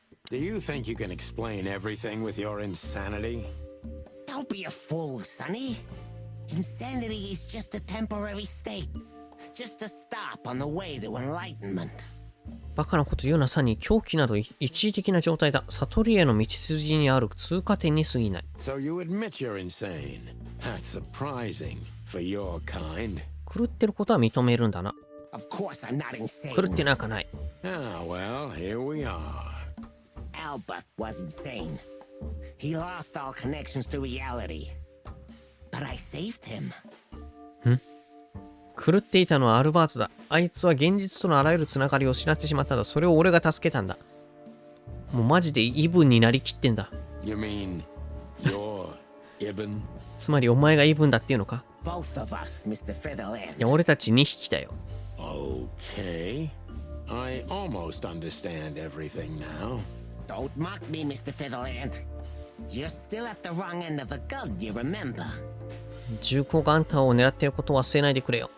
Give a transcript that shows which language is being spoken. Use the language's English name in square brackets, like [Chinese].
[English] Do you think you can explain everything with your insanity? Don't be a fool, Sonny. Insanity is just a temporary state. Just a stop on the way to enlightenment. [Japanese] バカなこと言うなサニー。狂気など一時的な状態だ。悟りへの道筋にある通過点に過ぎない。 [English] So you admit you're insane. That's surprising for your kind. [Japanese] 狂ってることは認めるんだな。 [English] Of course I'm not insane. [Japanese] 狂ってなんかない。 [English] Ah, well, here we are. Albert was insane. He lost all connections to reality. But I saved him. [Japanese] 狂っていたのはアルバートだ。あいつは現実とのあらゆるつながりを失ってしまったんだ。それを俺が助けたんだ。もうマジでイブンになりきってんだ。 [English] You mean you're Ibn? [Japanese] つまりお前がイブンだっていうのか？ [English] Both of us, Mr. Featherland. [Japanese] いや、俺たち2匹だよ。 [English] Okay. I almost understand everything now. Don't mock me, Mr. Featherland. You're still at the wrong end of the gun, you remember? [Japanese] 銃口があんたを狙っていることを忘れないでくれよ。